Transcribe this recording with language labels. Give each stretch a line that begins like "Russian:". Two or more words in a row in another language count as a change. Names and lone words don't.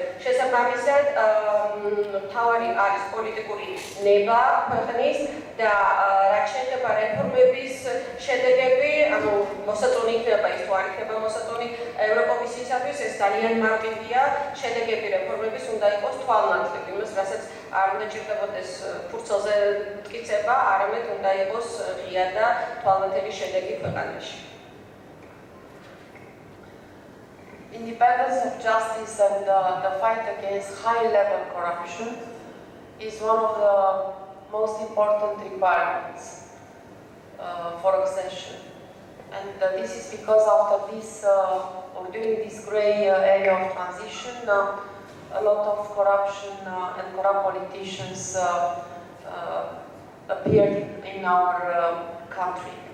Georgian: შესაბამისად, მთავარი არის პოლიტიკური ნება ქვეყნის და რაც შეეხება რეფორმების შედეგები, ანუ მოსაწონი იქნება ის თუ არ იქნება მოსაწონი ევროკომისიისათვის, ეს ძალიან მარტივია. შედეგები რეფორმების უნდა იყოს თვალნათლივი, იმას რასაც არ უნდა ჭირდებოდეს ფურცელზე მტკიცება, არამედ უნდა იყოს ღია და თვალნათელი შედეგი ქვეყანაში.
English: Independence of justice and the fight against high-level corruption is one of the most important requirements for accession. And this is because after this, or during this grey area of transition, a lot of corruption and corrupt politicians appeared in our country.